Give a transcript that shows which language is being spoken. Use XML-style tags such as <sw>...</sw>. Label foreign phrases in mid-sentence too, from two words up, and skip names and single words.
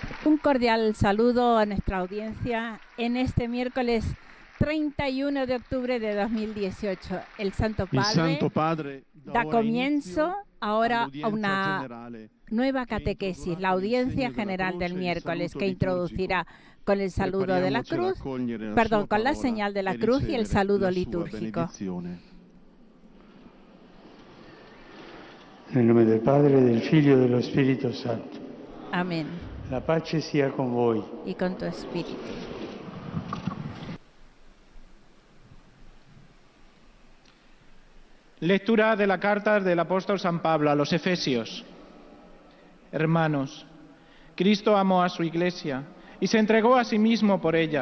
<es>Un cordial saludo a nuestra audiencia en este miércoles 31 de octubre de 2018. El Santo Padre da comienzo ahora a una nueva catequesis, la audiencia general del miércoles, que introducirá con el saludo de la cruz, con la señal de la cruz y el saludo litúrgico.</es> <it>Nel nome del Padre, del Figlio e dello Spirito Santo.</it> <es>Amén.</es> <it>La pace sia con voi.</it> <es>Y con tu espíritu. Lectura de la carta del apóstol San Pablo a los Efesios. Hermanos, Cristo amó a su Iglesia y se entregó a sí mismo por ella.</es>